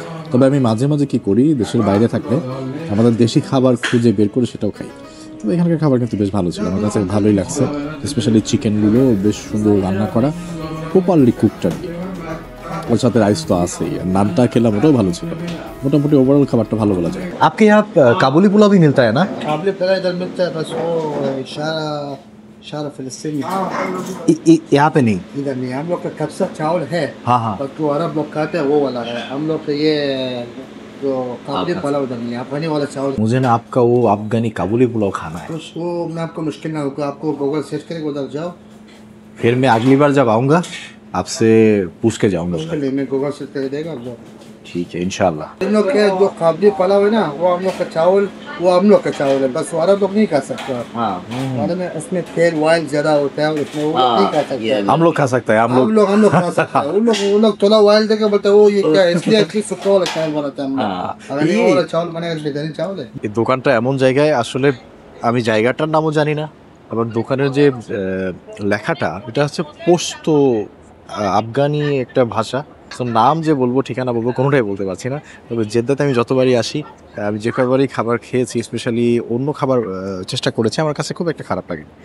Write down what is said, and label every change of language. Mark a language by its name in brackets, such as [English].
[Bangla] তবে আমি মাঝে মাঝে কী করি, দেশের বাইরে থাকলে আমাদের দেশি খাবার খুঁজে বের করে সেটাও খাই। তবে এখানকার খাবার কিন্তু বেশ ভালো ছিল, আমার কাছে ভালোই লাগছে। স্পেশালি চিকেনগুলো বেশ সুন্দর রান্না করা, [English] properly cooked [Bangla] আর কি। ওর সাথে রাইস তো আছেই, আর নানটা খেলাম, ওটাও ভালো ছিল। মোটামুটি ওভারঅল খাবারটা ভালো বলা যায়। [Hindi] आपके यहाँ काबुली पुलाव भी मिलता है ना? काबली पुलाव इधर मिलता है, बस वो इशारा फिलिस्तीनी यहाँ पे नहीं। इधर नहीं। हम लोग का कब्सा चावल है, हाँ हाँ। और जो अरब लोग खाते हैं वो वाला है। हम लोग का ये जो काबली पुलाव इधर नहीं है, अफगानी वाला चावल। मुझे ना आपका वो अफगानी काबुली पुलाव खाना है। तो वो मैं आपको मुश्किल ना होगा, आपको गूगल सर्च करेंगे उधर जाओ। फिर मैं अगली बार जब आऊँगा आपसे पूछ के जाऊँगा। उसके लिए मैं गूगल सर्च कर देगा आप जाओ। ठीक है इंशाल्लाह। इन लोग के जो काबली पुलाव है ना, वो हम लोग का चावल, वो हम लोग का चावल है, बस वो अरब लोग नहीं खा सकते। हाँ अरब में उसमें तेल ऑयल ज्यादा होता है, उसमें वो नहीं खा सकते। हम लोग खा सकते हैं, हम लोग हम लोग खा सकते हैं। वो लोग थोड़ा ऑयल देके बोलते हैं वो ये क्या है, इसलिए एटलीस्ट सुखा वाला चावल बनाते हैं हम लोग। अगर ये वाला चावल बनेगा तो बिरयानी चावल है। [Bangla] এই দোকানটা এমন জায়গায়, আসলে আমি জায়গাটার নামও জানি না, আবার দোকানের যে লেখাটা, এটা হচ্ছে পোস্ত আফগানি একটা ভাষা। তো নাম যে বলবো, ঠিকানা বলবো, কোনোটাই বলতে পারছি না। তবে জেদ্দাতে আমি যতবারই আসি, আমি যে কয়বারই খাবার খেয়েছি, স্পেশালি অন্য খাবার চেষ্টা করেছি, আমার কাছে খুব একটা খারাপ লাগে।